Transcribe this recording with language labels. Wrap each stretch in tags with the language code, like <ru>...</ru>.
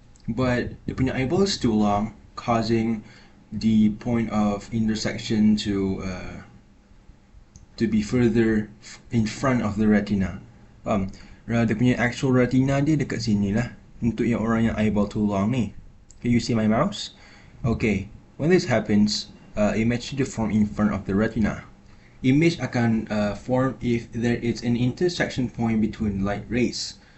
<en>But</en> <ms>dia punya</ms> <en>eyeball is too long, causing the point of intersection to be further in front of the retina.</en> <ms>Dia punya actual retina dia dekat sini lah. Untuk yang orang yang</ms> <en>eyeball too long</en> <ms>ni.</ms> <en>Can you see my mouse? Okay, when this happens, image should form in front of the retina. Image</en> <ms>akan</ms> <en>form if there is an intersection point between light rays.</en>